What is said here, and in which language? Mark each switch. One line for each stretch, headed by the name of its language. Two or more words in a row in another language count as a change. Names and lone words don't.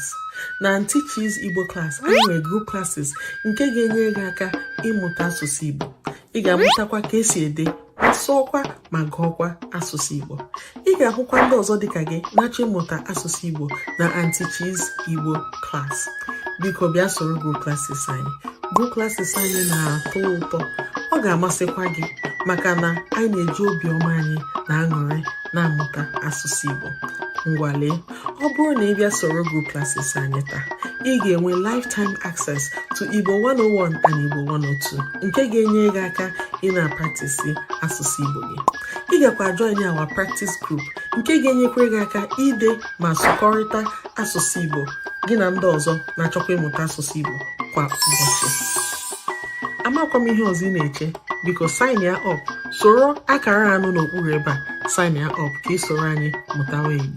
Igbo: Na Aunty Chi's Igbo class, a nwere
English: group classes
Igbo: nke ga-enye gị aka ịmụta asụsụ Igbo. Ị ga-amụtakwa ka esi ede, sụọkwa ma gụọkwa asụsụ Igbo. Ị ga-ahụkwa ndị ọzọ dịka gị na-achọ ịmụta asụsụ Igbo na Aunty Chi's Igbo class. Biko bịa soro
English: group classes
Igbo: anyị.
English: Group classes
Igbo: anyị na-atọ ụtọ. Ọ ga-amasịkwa gị maka na anyị na-eji obiọma anyị na aṅụrị na-amụta asụsụ Igbo. Ngwa lee, ọ bụrụ na ị bịa soro
English: group classes
Igbo: anyị taa, ị ga-enwe
English: lifetime access to Igbo 101 and Igbo 102
Igbo: nke ga-enye gị aka ị na-practice asụsụ Igbo gị. Ị gakwa
English: join our practice group
Igbo: nke ga-enyekwa gị aka ide ma sụkọrịta asụsụ Igbo gị na ndị ọzọ na-achọkwa ịmụta asụsụ Igbo kwa ụbọchị. Amakwa m ihe ọzọ ị na-eche, biko
English: sign ya up,
Igbo: soro akara anụ n'okpuru ebe a,
English: sign ya up
Igbo: ka ị soro anyị mụtawa Igbo.